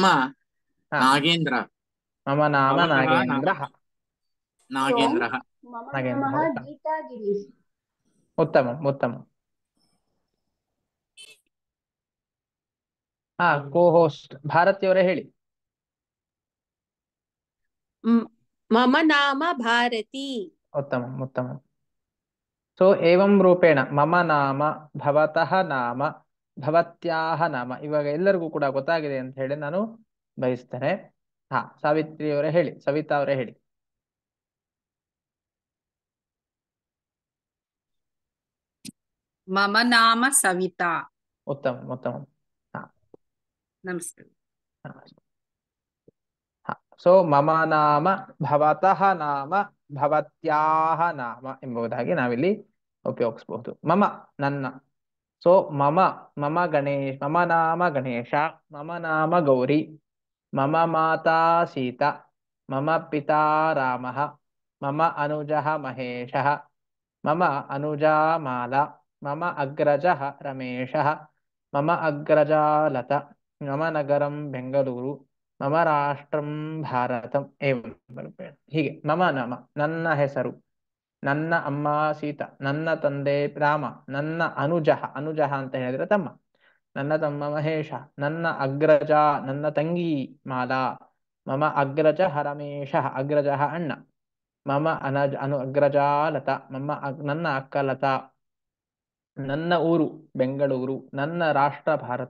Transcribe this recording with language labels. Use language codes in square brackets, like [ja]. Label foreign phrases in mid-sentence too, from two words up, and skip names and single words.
[kn] ಹಾ, ನಾಗೇಂದ್ರ. [sa] ಮಮ ನಾಮ ಭವತಃ ನಾಗೇಂದ್ರ. ನಾಮ ನಾಗೇಂದ್ರ. मम ನಾಗೇಂದ್ರ नाम [kn] ಹೌದಾ? [sa] गीता गिरीश। [kn] ಉತ್ತಮ ಉತ್ತಮ. ಹಾ, ಕೋ ಹೋಸ್ಟ್ ಭಾರತಿ ಅವರೇ ಹೇಳಿ. [sa] मम नाम भारती। ಉತ್ತಮ ಉತ್ತಮ. ಸೊ ಏವಂ ರೂಪೇಣ ಮಮ ನಾಮ, ಭವತಃ ನಾಮ, ಭವತ್ಯಾಹ ನಾಮ, [kn] ಇವಾಗ ಎಲ್ಲರಿಗೂ ಕೂಡ ಗೊತ್ತಾಗಿದೆ ಅಂತ ಹೇಳಿ ನಾನು ಬಯಸ್ತೇನೆ. ಹಾ, ಸಾವಿತ್ರಿ ಅವರೇ ಹೇಳಿ, ಸವಿತಾ ಅವರೇ ಹೇಳಿ. [sa] मम नाम सविता। [kn] ಉತ್ತಮ ಉತ್ತಮ. ಹಾ [sa] नमस्ते। ಹಾ. ಸೊ ಮಮ ನಾಮ, ಭವತಃ ನಾಮ, ಭವತ್ಯಾಹ ನಾಮ [kn] ಎಂಬುದಾಗಿ ನಾವಿಲ್ಲಿ ಉಪಯೋಗಿಸಬಹುದು. ಮಮ ನನ್ನ. [sa] ಸೊ ಮಮ, ಮಮ ಗಣೇಶ, ಮಮ ನಾಮ ಗಣೇಶ, ಮಮ ನಾಮ ಗೌರಿ, ಮಮ ಮಾತಾ ಸೀತಾ, ಮಮ ಪಿತಾ ರಾಮಃ, ಮಮ ಅನುಜಃ ಮಹೇಶಃ, ಮಮ ಅನುಜಾ ಮಾಲಾ, ಮಮ ಅಗ್ರಜಃ ರಮೇಶಃ, ಮಮ ಅಗ್ರಜಾ ಲತಾ, ಮಮ ನಗರಂ ಬೆಂಗಳೂರು, ಮಮ ರಾಷ್ಟ್ರಂ ಭಾರತಂ. ಏವಂ ರೂಪೇಣ. [kn] ಹೀಗೆ [sa] ಮಮ ನಾಮ [kn] ನನ್ನ ಹೆಸರು, ನನ್ನ ಅಮ್ಮ ಸೀತಾ, ನನ್ನ ತಂದೆ ರಾಮ, ನನ್ನ ಅನುಜಃ, ಅನುಜಃ ಅಂತ ಹೇಳಿದ್ರೆ ತಮ್ಮ, ನನ್ನ ತಮ್ಮ ಮಹೇಶ, ನನ್ನ ಅಗ್ರಜ ನನ್ನ ತಂಗಿ ಮಾಲಾ, [sa] ಮಮ ಅಗ್ರಜ [kn] ರಮೇಶ, ಅಗ್ರಜ ಅಣ್ಣ, [sa] ಮಮ ಅಗ್ರಜಾ ಲತಾ, [kn] ನನ್ನ ಅಕ್ಕ ಲತಾ, ನನ್ನ ಊರು ಬೆಂಗಳೂರು, ನನ್ನ ರಾಷ್ಟ್ರ ಭಾರತ.